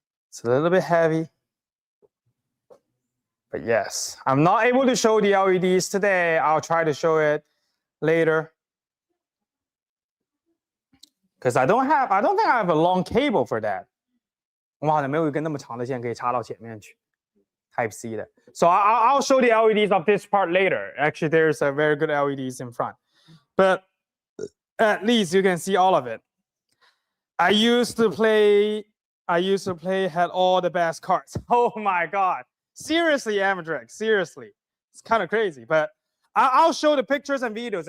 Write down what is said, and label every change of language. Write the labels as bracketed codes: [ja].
[en] It's a little bit heavy, but yes, I'm not able to show the LEDs today. I'll try to show it later because I don't think I have a long cable for that. [zh] 我好像没有一根那么长的线可以插到前面去。 Type-C 的. [en] So I'll show the LEDs of this part later. Actually, there's a very good LEDs in front. But at least you can see all of it. I used to play, had all the best cards. Oh my God. Seriously, Amadrex, seriously. It's kind of crazy. But I'll show the pictures and videos.